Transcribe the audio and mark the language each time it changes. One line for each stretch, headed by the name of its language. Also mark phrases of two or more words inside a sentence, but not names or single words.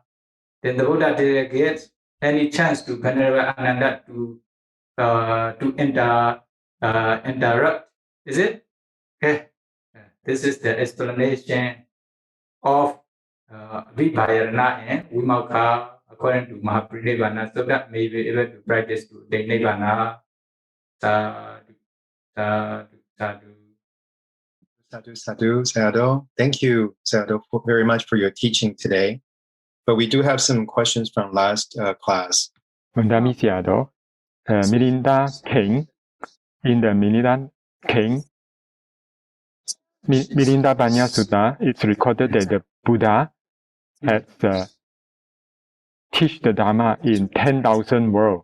English: Then the Buddha delegates any chance to Venerable Ananda to interrupt. Is it? Okay. This is the explanation of Vibayana and Vimokkha according to Mahāparinibbāna Sutta. May be able to practice to the Nibbana.
Pali: Sadhu, sadhu, sadhu. Sadhu, sadhu, sadhu.
English: Thank you, Sadhu, very much for your teaching today. But we do have some questions from last class. Mirinda King, in the Mirinda King, Mahāparinibbāna Sutta, it's recorded that the Buddha has teach the Dharma in 10,000 worlds.